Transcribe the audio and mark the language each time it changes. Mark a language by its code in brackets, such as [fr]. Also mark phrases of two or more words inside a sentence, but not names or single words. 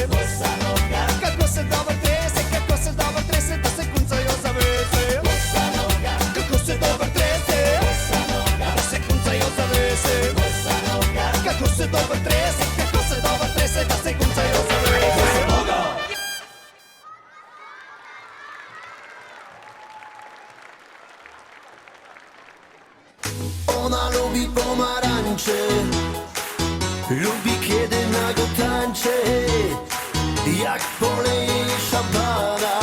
[sl] Bossa Nova, kako se dobro trese, kako se dobro trese, da se kuncajo zavese. Bossa Nova, kako se dobro trese, Bossa Nova, da se kuncajo zavese. Bossa Nova, kako se dobro trese, kako se dobro trese, da se kuncajo zavese. [pl] Ona lubi pomarańcze, lubi kiedy nago tańczy, jak poleje szampan.